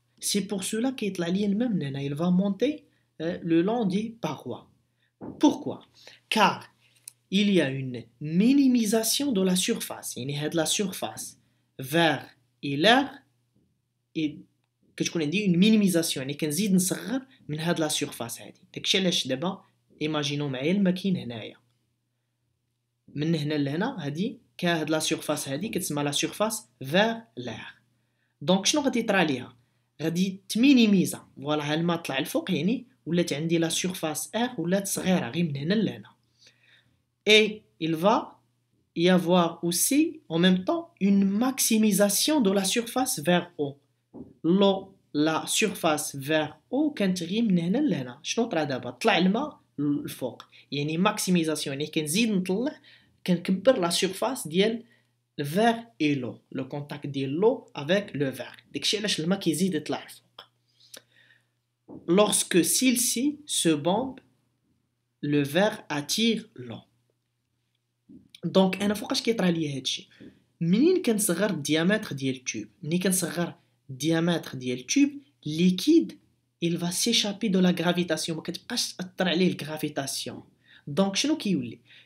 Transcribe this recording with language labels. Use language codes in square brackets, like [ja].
[fr] C'est pour cela qu'il il va monter le long des parois. Pourquoi? Car il y a une minimisation de la surface. Il y a de la surface vers et l'air et [ar] كتكون عندي [fr] une minimisation [ar] يعني كنزيد نصغر من هاد لا سيرفاس هادي. داكشي علاش دابا ايماجينو معايا الماء كاين هنايا من هنا لهنا هادي هاد لا سيرفاس هادي كتسمى لا سيرفاس فير لير. دونك شنو غادي يطرا ليها؟ غادي تمينيميزا. فوالا ها الماء طلع الفوق يعني ولات عندي لا سيرفاس ار ولات صغيره غير من هنا لهنا. [fr] Et il va y avoir aussi en même temps une maximisation de la surface vers haut. la surface vers haut [ar] كانت غير من هنا لهنا. شنو طرا دابا؟ طلع الماء الفوق يعني ماكسيميزاسيون يعني كنزيد نطلع كنكبر [fr] la surface [ar] ديال [fr] le verre et l'eau, le contact de l'eau avec le verre. [ar] داكشي علاش الماء كيزيد يطلع الفوق. [fr] Lorsque celle-ci se bombe le verre attire l'eau. [ar] دونك انا فوقاش كيطرى ليا هادشي منين كنصغر الديامتر ديال التوب ملي كنصغر الديامتر ديال التوب ليكيد [fr] il va s'échapper de la gravitation [ar] ما كتبقاش تاثر عليه الجرافيتاسيون دونك شنو كيولي